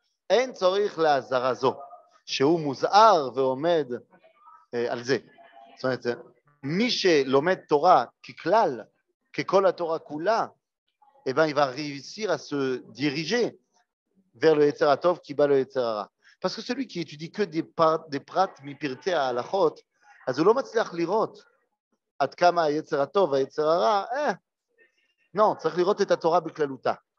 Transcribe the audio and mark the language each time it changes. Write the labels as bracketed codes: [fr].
[he] אין צורך להזהרה זו, שהוא מוזהר ועומד על זה. זאת אומרת, מי שלומד תורה ככלל, ככל התורה כולה, [fr] eh ben, il va réussir à se diriger vers le Yetzer HaTov qui bat le Yetzer Hara. Parce que celui qui étudie que des [he] prat mipirtei ההלכות, אז הוא לא מצליח לראות עד כמה היצר הטוב והיצר הרע, לא, צריך לראות את התורה בכללותה.